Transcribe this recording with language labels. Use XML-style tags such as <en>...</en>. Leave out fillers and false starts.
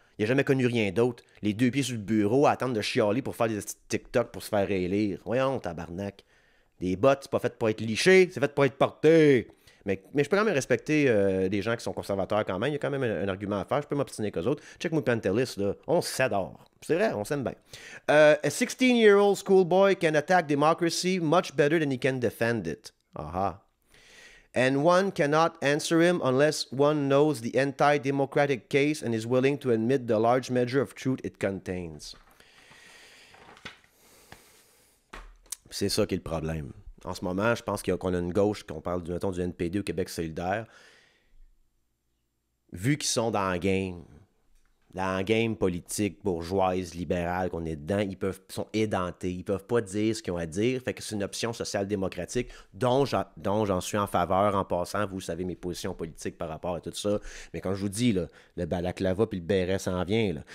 <fr>Il n'a jamais connu rien d'autre. Les deux pieds sur le bureau à attendre de chialer pour faire des TikTok pour se faire élire. Voyons, tabarnak. Des bottes, c'est pas fait pour être liché, c'est fait pour être porté. Mais je peux quand même respecter des gens qui sont conservateurs quand même. Il y a quand même un argument à faire. Je peux m'obstiner qu'eux autres. Check moi Pantelis, là. On s'adore. C'est vrai, on s'aime bien.</fr> <en>A 16-year-old schoolboy can attack democracy much better than he can defend it. Aha. And one cannot answer him unless one knows the anti-democratic case and is willing to admit the large measure of truth it contains.</en> <fr>C'est ça qui est le problème. En ce moment, je pense qu'on a une gauche, qu'on parle du NPD au Québec solidaire, vu qu'ils sont dans la game politique bourgeoise, libérale qu'on est dedans, ils sont édentés, ils peuvent pas dire ce qu'ils ont à dire, fait que c'est une option social-démocratique dont j'en suis en faveur en passant, vous savez mes positions politiques par rapport à tout ça, mais quand je vous dis, là, le balaclava puis le béret s'en vient, là.</fr>